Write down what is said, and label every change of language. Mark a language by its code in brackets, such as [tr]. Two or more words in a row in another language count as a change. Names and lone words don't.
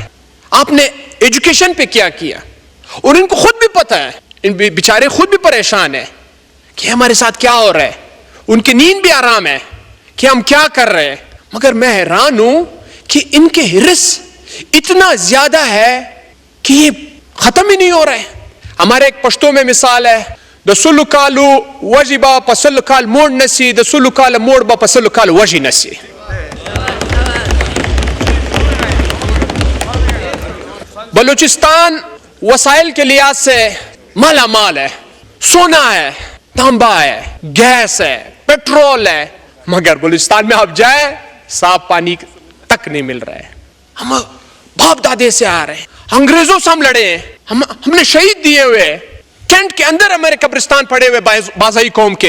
[ur] آپ نے ایجوکیشن پہ کیا کیا؟ اور ان کو خود بھی پتا ہے, ان بیچارے خود بھی پریشان ہیں کہ ہمارے ساتھ کیا ہو رہا ہے. ان کی نیند بھی آرام ہے کہ ہم کیا کر رہے ہیں. مگر میں حیران ہوں کہ ان کے ہرس اتنا زیادہ ہے کہ یہ ختم ہی نہیں ہو رہے. ہمارے ایک پشتو میں مثال ہے, [ps] دسلو کالو وجبا پسل کال موڑ نسی, دسلو کال موڑ با پسل کال وجی نسی. [ur] بلوچستان وسائل کے لحاظ سے مالا مال ہے, سونا ہے, تانبا ہے, گیس ہے, پیٹرول ہے, مگر بلوچستان میں آپ جائیں صاف پانی تک نہیں مل رہا ہے. ہم باپ دادے سے آ رہے ہیں, انگریزوں سے ہم لڑے ہیں, ہم نے شہید دیے ہوئے, کینٹ کے اندر ہمارے قبرستان پڑے ہوئے بازائی قوم کے.